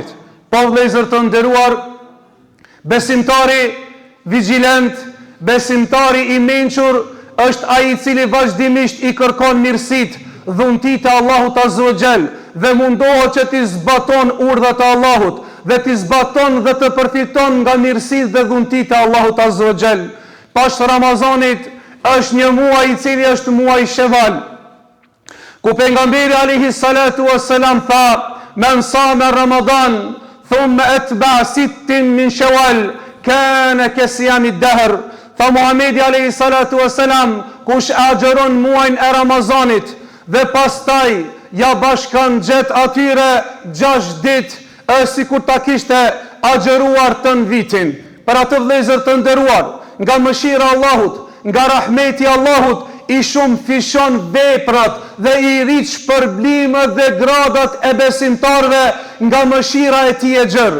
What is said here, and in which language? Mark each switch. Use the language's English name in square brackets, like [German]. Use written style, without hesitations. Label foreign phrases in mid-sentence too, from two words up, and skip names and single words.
[Albanian] Po vëllezër të nderuar, besimtari vigjilent, besimtari i mençur është ai i cili vazhdimisht i kërkon mirësitë, dhuntitë e Allahut [Arabic] عز وجل [Albanian] dhe mundohet që t'i zbaton urdhat e Allahut dhe t'i zbaton dhe të përfiton nga mirësitë dhe dhuntitë e Allahut [Arabic] عز وجل. [Albanian] Pas Ramazanit është një muaj i cili është muaj Sheval, ku pejgamberi [Arabic] عليه الصلاة والسلام [Albanian] tha: [Arabic] "من صام رمضان ثم أتبع 6 من شوال كان كصيام الدهر." [Albanian] Tha Muhamedi [Arabic] عليه الصلاة والسلام, [Albanian] kush agjeron muajin e Ramazanit dhe pastaj ja bashkan gjet atyre 6 ditë, është sikur ta kishte agjeruar tën vitin. Për atë vëllezër të nderuar, nga mëshira e Allahut, nga rahmeti i Allahut, i shumë fishon veprat dhe i rrit shpërblimet dhe gradat e besimtarve nga mëshira e tij e gjerë.